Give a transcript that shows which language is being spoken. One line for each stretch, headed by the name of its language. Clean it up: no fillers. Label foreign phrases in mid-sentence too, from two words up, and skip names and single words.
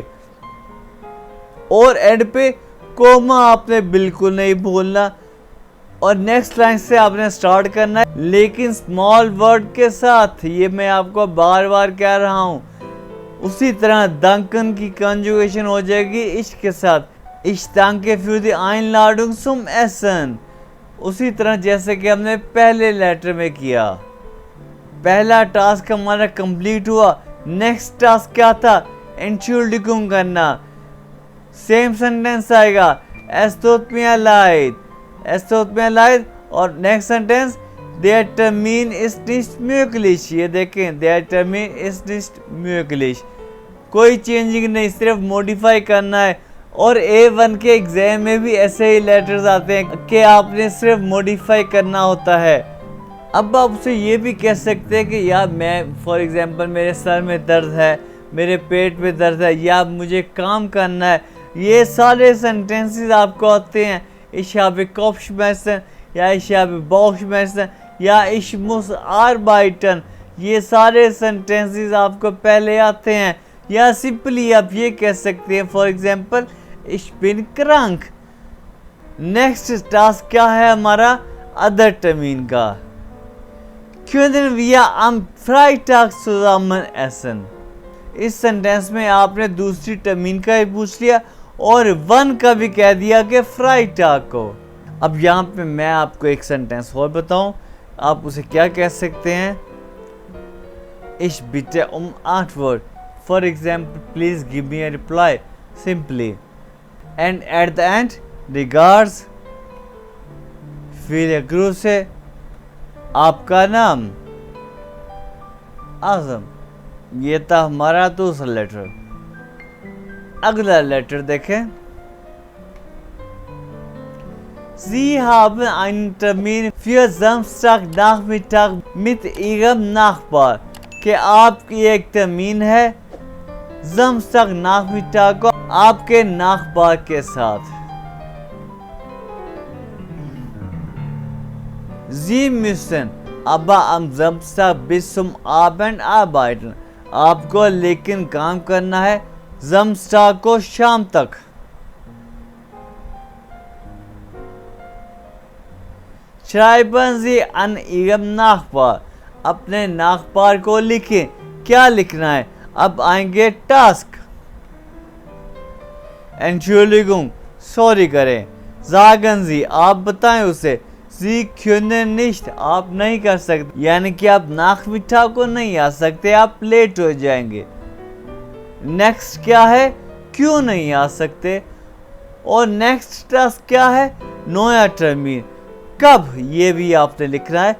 Hindi: और एंड पे कोमा आपने बिल्कुल नहीं भूलना और
English: next line
Hindi: से आपने स्टार्ट करना है, लेकिन
English: small word
Hindi: के साथ। ये मैं आपको बार बार कह रहा हूँ। उसी तरह danken की कंजुगेशन हो जाएगी इश के साथ।
German: Ich danke für die Einladung zum Essen।
Hindi: उसी तरह जैसे कि हमने पहले लेटर में किया। पहला टास्क हमारा कंप्लीट हुआ।
English: next task
Hindi: क्या था? Entschuldigung करना।
English: same sentence
Hindi: आएगा
German: Es tut mir leid, es tut mir leid।
Hindi: और
English: next sentence
German: Der Termin ist nicht möglich।
Hindi: ये देखें
German: Der Termin ist nicht möglich।
Hindi: कोई चेंजिंग नहीं, सिर्फ मॉडिफाई करना है। और A1 के एग्जाम में भी ऐसे ही लेटर्स आते हैं कि आपने सिर्फ मॉडिफाई करना होता है। अब आप उसे ये भी कह सकते हैं कि यार मैं
English: for example
Hindi: मेरे सर में दर्द है, मेरे पेट में दर्द है या मुझे काम करना है। ये सारे सेंटेंसेस आपको आते हैं।
German: Ich habe Kopfschmerzen या Ich habe Bauchschmerzen। या ich muss arbeiten,
Hindi: ये सारे सेंटेंसेस आपको पहले आते हैं। या सिंपली आप ये कह सकते हैं
English: for example
German: ich bin krank।
English: next task
Hindi: क्या है हमारा अदर टर्मिन का।
German: Können wir am Freitag zusammen essen?
Hindi: इस सेंटेंस में आपने दूसरी टर्मिन का ही पूछ लिया और वन का भी कह दिया कि फ्राइटाग को। अब यहाँ पे मैं आपको एक सेंटेंस और बताऊं, आप उसे क्या कह सकते हैं।
German: Ich bitte Antwort,
English: for example please give me a reply simply, and at the end regards,
German: viele Grüße,
Hindi: आपका नाम आजम। ये था हमारा दूसरा लेटर। अगला लेटर देखें।
German: Sie haben einen Termin für Samstagnachmittag mit Ihrem Nachbar,
Hindi: कि आपकी एक टर्मीन है
German: Samstag Nachmittag
Hindi: को आपके नाखबार के साथ।
German: Sie müssen aber am Samstag bis zum Abend arbeiten,
Hindi: आपको लेकिन काम करना है Samstag को शाम तक।
German: Schreiben Sie an Ihrem Nachbar,
Hindi: अपने नाखबार को लिखें। क्या लिखना है? अब आएंगे टास्क। Entschuldigung, सॉरी करें।
German: Sagen Sie,
Hindi: आप बताएं उसे।
German: Sie können nicht,
Hindi: आप नहीं कर सकते, यानी कि आप नाखमिठा को नहीं आ सकते, आप लेट हो जाएंगे। नेक्स्ट क्या है? क्यों नहीं आ सकते। और
English: next task
Hindi: क्या है? नया टर्मिन, कब, ये भी आपने लिखना है।